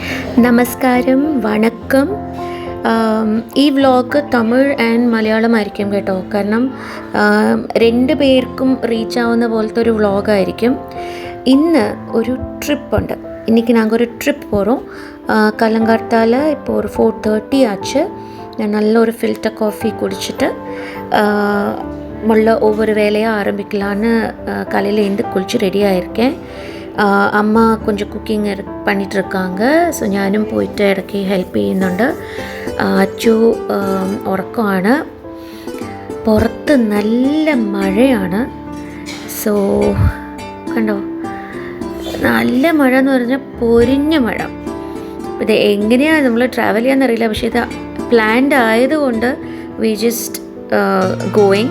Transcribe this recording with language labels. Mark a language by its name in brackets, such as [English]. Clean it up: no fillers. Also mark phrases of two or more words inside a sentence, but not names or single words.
[Malayalam] നമസ്കാരം, വണക്കം. ഈ വ്ളോഗ് തമിഴ് ആൻഡ് മലയാളമായിരിക്കും കേട്ടോ. കാരണം രണ്ട് പേർക്കും റീച്ച് ആവുന്ന പോലത്തെ ഒരു വ്ളോഗായിരിക്കും. ഇന്ന് ഒരു ട്രിപ്പുണ്ട്. [Tamil] இன்றைக்கி நாங்கள் ஒரு ட்ரிப் போகிறோம். கலங்கார்த்தால் இப்போ ஒரு 4:30 ஆச்சு. நான் நல்ல ஒரு [English] filter coffee [Tamil] குடிச்சிட்டு முள்ள ஒவ்வொரு வேலையாக ஆரம்பிக்கலான்னு காலையில் எழுந்து குளிச்சு ரெடியாக இருக்கேன். അമ്മ கொஞ்சம் കുക്കിംഗ് பண்ணிகிட்ருக்காங்க. [Malayalam] ஸோ ഞാനും പോയിട്ട് ഇടയ്ക്ക് ഹെൽപ്പ് ചെയ്യുന്നുണ്ട്. അച്ചു ഉറക്കമാണ്. പുറത്ത് നല്ല മഴയാണ്. സോ കണ്ടോ, നല്ല മഴ എന്ന് പറഞ്ഞാൽ പൊരിഞ്ഞ മഴ. ഇത് എങ്ങനെയാണ് നമ്മൾ ട്രാവൽ ചെയ്യാമെന്നറിയില്ല. പക്ഷേ ഇത് പ്ലാൻഡ് ആയതുകൊണ്ട് [English] we just going.